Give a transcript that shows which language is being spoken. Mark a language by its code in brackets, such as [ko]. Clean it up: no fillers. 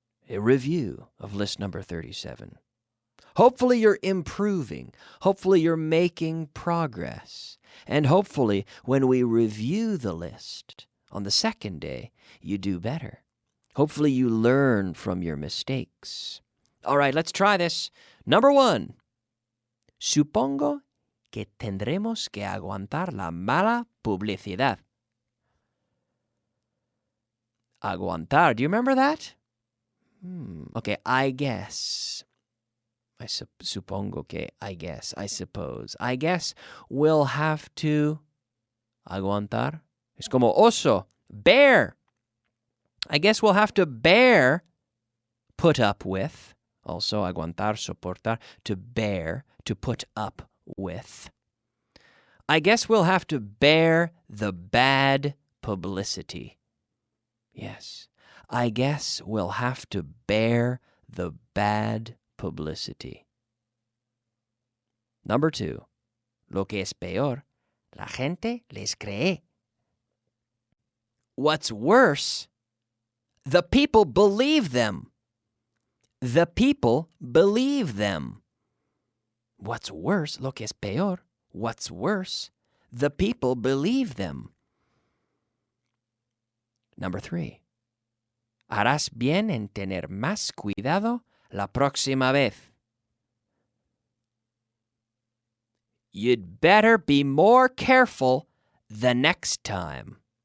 [en] A review of list number 37. Hopefully you're improving. Hopefully you're making progress. And hopefully when we review the list on the second day, you do better. Hopefully you learn from your mistakes. All right, let's try this. Number 1. [es] Supongo que tendremos que aguantar la mala publicidad. [en] Aguantar. Do you remember that? Okay, I guess. [es] Supongo que, [en] I guess, I suppose. I guess we'll have to aguantar. [es] Es como oso, [en] bear. I guess we'll have to bear, put up with. Also, aguantar, soportar, to bear, to put up with. I guess we'll have to bear the bad publicity. Yes, I guess we'll have to bear the bad publicity. Number 2. [es] Lo que es peor, la gente les cree. [en] What's worse, the people believe them. The people believe them. What's worse, [es] lo que es peor, [en] what's worse, the people believe them. Number 3. [es] Harás bien en tener más cuidado la próxima vez. [en] You'd better be more careful the next time.